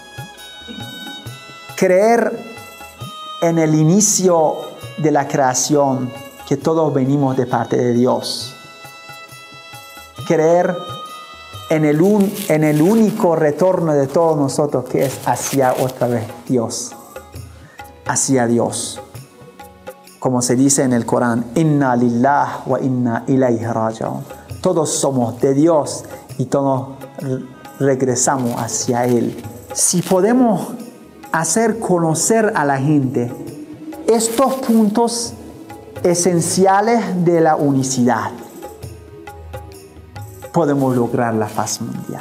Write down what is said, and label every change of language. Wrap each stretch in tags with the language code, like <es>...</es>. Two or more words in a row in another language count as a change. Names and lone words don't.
<es>Creer en el inicio de la creación, que todos venimos de parte de Dios. Creer en el único retorno de todos nosotros, que es hacia otra vez Dios, hacia Dios. Como se dice en el Corán,</es> <ar>إنا لله وإنا إليه راجعون.</ar> <es>Todos somos de Dios y todos regresamos hacia Él. Si podemos hacer conocer a la gente estos puntos esenciales de la unicidad, podemos lograr la paz mundial.</es>